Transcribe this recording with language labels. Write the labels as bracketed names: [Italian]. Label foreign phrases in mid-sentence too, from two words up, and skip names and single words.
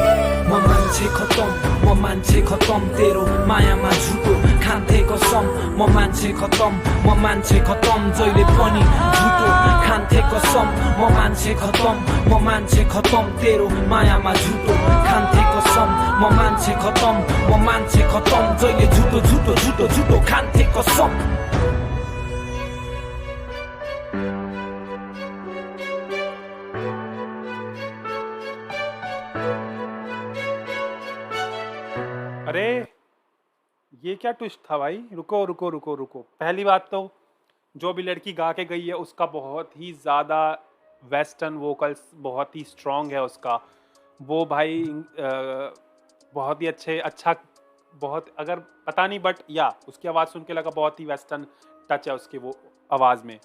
[Nepali] म मान्छे खतम तेरो मायामा झुटो खान्थे कसम म मान्छे खतम जहिले पनि झुटो खान्थे कसम म मान्छे खतम तेरो मायामा झुटो खान्थे कसम म मान्छे खतम जहिले झुटो खान्थे कसम। [Hindi] अरे ये क्या ट्विस्ट था भाई, रुको रुको रुको रुको। पहली बात तो जो भी लड़की गा के गई है उसका बहुत ही ज़्यादा [English] western vocals [Hindi] बहुत ही स्ट्रॉन्ग है उसका, वो भाई बहुत ही अच्छा बहुत, अगर पता नहीं बट या उसकी आवाज़ सुन के लगा बहुत ही [English] western touch [Hindi] है उसकी वो आवाज़ में।